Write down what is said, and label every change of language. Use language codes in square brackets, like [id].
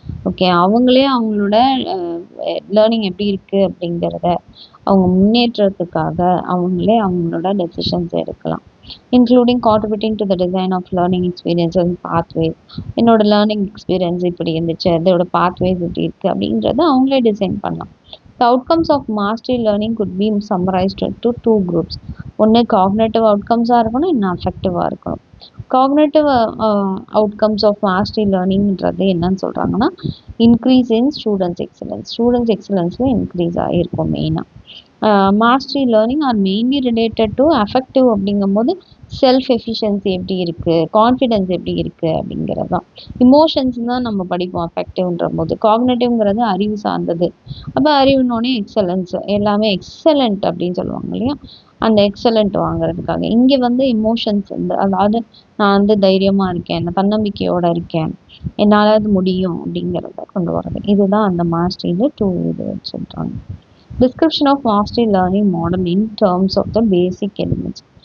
[ta] Okay, அவங்களே அவங்களோட learning எப்படி இருக்குது அப்படிங்கிறத அவங்க முன்னேற்றத்துக்காக அவங்களே அவங்களோட டெசிஷன்ஸ் எடுக்கலாம். [en] Including contributing to the design of learning experience and pathways. [ta] என்னோட லேர்னிங் எக்ஸ்பீரியன்ஸ் இப்படி இருந்துச்சு, அதோட பாத்வேஸ் இப்படி இருக்குது அப்படின்றத அவங்களே டிசைன் பண்ணலாம். [en] The outcomes of mastery learning could be summarized to two groups. [ta] ஒன்று காக்னேட்டிவ் அவுட்கம்ஸாக இருக்கணும், இன்னும் அஃபெக்டிவாக இருக்கணும். காக்னேட்டிவ் அவுட்கம்ஸ் ஆஃப் மாஸ்டரி லேர்னிங்கிறது என்னன்னு சொல்கிறாங்கன்னா, [en] increase in students [ta] எக்ஸலன்ஸில் இன்க்ரீஸ் ஆகிருக்கும் மெயினாக. [en] mastery learning are mainly related to [ta] affective அப்படிங்கும்போது செல்ஃப் எஃபிஷியன்சி எப்படி இருக்குது, கான்ஃபிடென்ஸ் எப்படி இருக்குது அப்படிங்கிறது தான். இமோஷன்ஸ் தான் நம்ம படிப்போம் அஃபெக்டிவ்ன்ற போது. காக்னேட்டிவ்ங்கிறது அறிவு சார்ந்தது. அப்போ அறிவுனோடனே எக்ஸலன்ஸ், எல்லாமே எக்ஸலண்ட் அப்படின்னு சொல்லுவாங்க இல்லையா, அந்த எக்ஸலண்ட் வாங்குறதுக்காக. இங்கே வந்து இமோஷன்ஸ் வந்து, அதாவது நான் வந்து தைரியமாக இருக்கேன், நான் தன்னம்பிக்கையோடு இருக்கேன், என்னால் அது முடியும் அப்படிங்கிறத கொண்டு வர்றது. இதுதான் அந்த மாஸ்டரியில் 2 இது சொல்கிறாங்க. [en] Description of mastery learning model in terms of the basic elements.